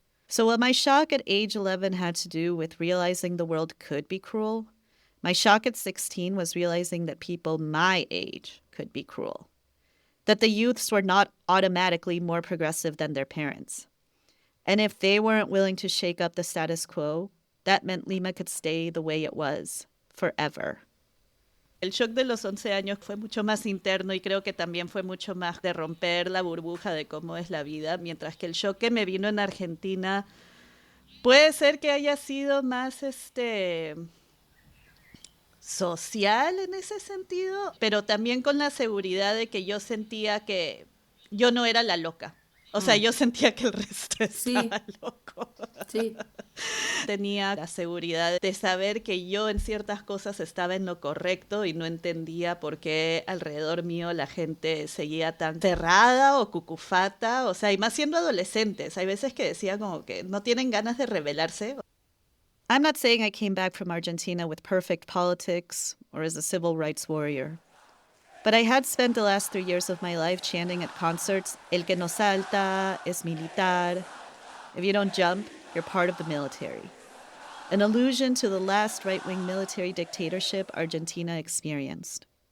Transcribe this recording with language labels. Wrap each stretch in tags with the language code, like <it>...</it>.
<en>So while my shock at age 11 had to do with realizing the world could be cruel, my shock at 16 was realizing that people my age could be cruel, that the youths were not automatically more progressive than their parents. And if they weren't willing to shake up the status quo, that meant Lima could stay the way it was, forever.</en> <es>El shock de los 11 años fue mucho más interno y creo que también fue mucho más de romper la burbuja de cómo es la vida, mientras que el shock que me vino en Argentina puede ser que haya sido más social en ese sentido, pero también con la seguridad de que yo sentía que yo no era la loca. O sea, yo sentía que el resto estaba loco. Sí. Tenía la seguridad de saber que yo en ciertas cosas estaba en lo correcto y no entendía por qué alrededor mío la gente seguía tan cerrada o cucufata. O sea, y más siendo adolescentes. Hay veces que decía como que no tienen ganas de rebelarse.</es> <en>I'm not saying I came back from Argentina with perfect politics or as a civil rights warrior. But I had spent the last 3 years of my life chanting at concerts,</en> <es>El que no salta es militar.</es> <en>If you don't jump, you're part of the military. An allusion to the last right-wing military dictatorship Argentina experienced.</en>